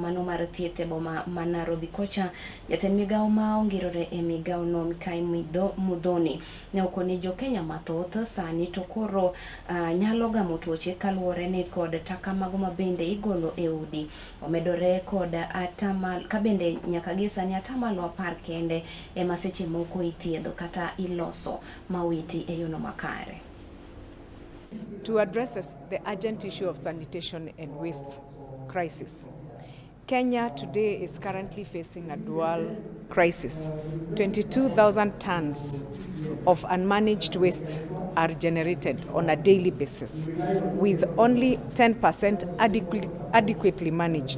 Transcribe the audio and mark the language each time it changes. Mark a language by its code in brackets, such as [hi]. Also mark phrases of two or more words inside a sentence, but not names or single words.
[luo] mano mar thieth e boma ma Nairobi kocha, jatend migao ma ongirore e migao no Mikai Mudhoni ne okoni jo Kenya mathoth sani to koro nyalo gamo tuoche kaluwore ni kod taka mago ma bende igolo e udi omedore kod ka bende nyaka gi sani atamalo 10 kende e maseche moko ithiedho kata iloso mawiti e yono makare. [en] To address the urgent issue of sanitation and waste crisis, Kenya today is currently facing a dual crisis. 22,000 tons of unmanaged waste are generated on a daily basis, with only 10% adequately managed.